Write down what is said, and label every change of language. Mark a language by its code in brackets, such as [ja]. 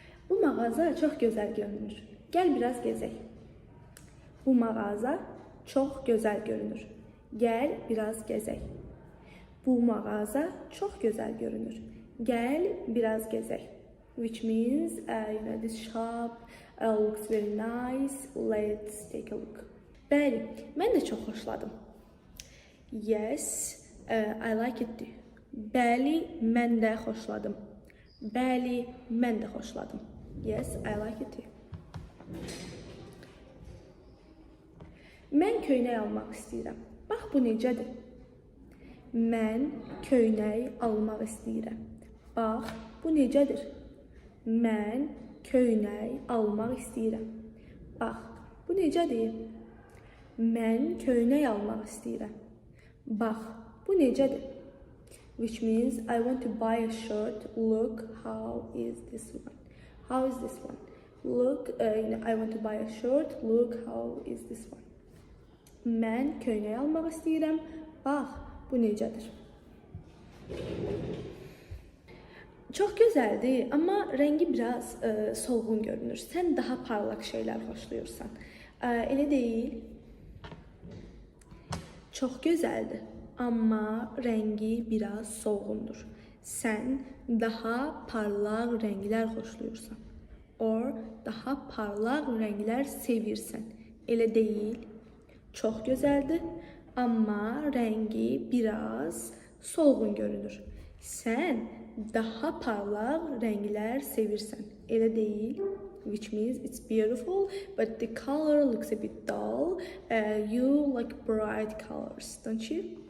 [az] Bu mağaza çok güzel görünür. Gel biraz gezek. Bu mağaza çok güzel görünür. Gel biraz gezek. Bu mağaza çok güzel görünür. Gel biraz gezek. [en] Which means, this shop looks very nice. Let's take a look. [az] Bəli, mən də çox xoşladım. [en] Yes, I like it too. [az] Bəli, mən də xoşladım. Bəli, mən də xoşladım. [en] Yes, I like it too. [az] Mən köynək almaq istəyirəm. Bax, bu necədir? Mən köynək almaq istəyirəm. Bax, bu necədir? Mən köynək almaq istəyirəm. Bax, bu necədir? Mən köynək almaq istəyirəm. Bax, bu necədir? [en] Which means I want to buy a shirt. Look, how is this one? How is this one? Look, I want to buy a shirt. Look, how is this one? [az] Mən köynək almaq istəyirəm. Bax, bu necədir? Çox gözəldir, amma rəngi biraz solğun görünür. Sən daha parlaq şeylər xoşlayırsan. Elə deyil. Çox gözəldir, amma rəngi biraz solğundur. Sən daha parlaq rənglər xoşlayırsan. Or daha parlaq rənglər sevirsən. Elə deyil. Çox gözəldir, amma rəngi biraz solğun görünür. Sən daha parlaq rənglər sevirsən. Elə deyil. [en] Which means it's beautiful, but the color looks a bit dull. You like bright colors, don't you?